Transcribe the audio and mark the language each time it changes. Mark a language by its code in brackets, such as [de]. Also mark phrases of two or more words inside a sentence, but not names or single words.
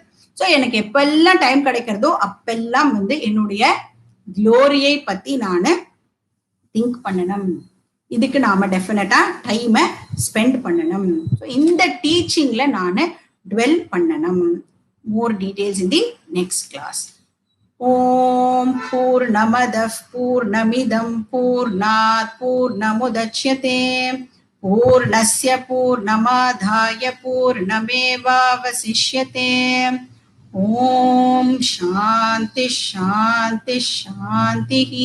[ta] ஸோ எனக்கு எப்பெல்லாம் டைம் கிடைக்கிறதோ அப்பெல்லாம் வந்து என்னுடைய க்ளோரியை பத்தி நான் திங்க் பண்ணணும். இதுக்கு நாம [en] definitely time spend [ta] பண்ணணும். இந்த டீச்சிங்ல நான் டுவெல் பண்ணணும். [en] more details in the next class. [sa] ॐ पूर्णमदः पूर्णमिदं पूर्णात् पूर्णमुदच्यते पूर्णस्य पूर्णमादाय पूर्णमेवावशिष्यते. ॐ शान्ति शान्ति शान्ति.